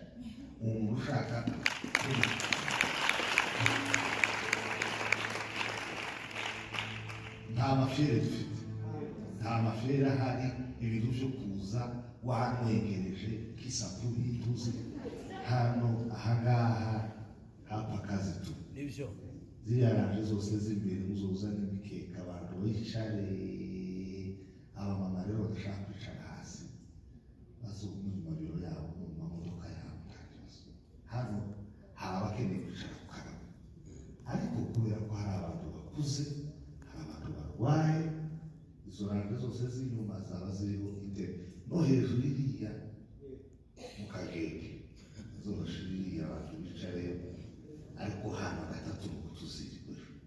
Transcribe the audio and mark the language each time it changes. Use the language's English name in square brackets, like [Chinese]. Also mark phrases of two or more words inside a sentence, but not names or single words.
[Rundi] Umuntu ushaka nta mafere dufite, nta mafere ahari. Ibintu byo kuza wanwegereje kisapuri ituze hano ahangaha [Swahili] hapa kazi tu [Rundi] nibyo ziriya ranje zose z'imbere muzoza n'imikeka abantu bicare. Abamama rero badashaka kwicara hasi bazoguma mu mabiro yabo mu mamodoka yabo nta kibazo. Hano hari abakeneye kwicara ku karago, ariko kubera ko hari abantu bakuze, hari abantu barwaye, izo ranje zose z'inyuma zaba ziriho intebe, no hejuru iriya mu kagege zoroshe iriya abantu bicareyo, ariko hano gatatu nuko tuzirigwe.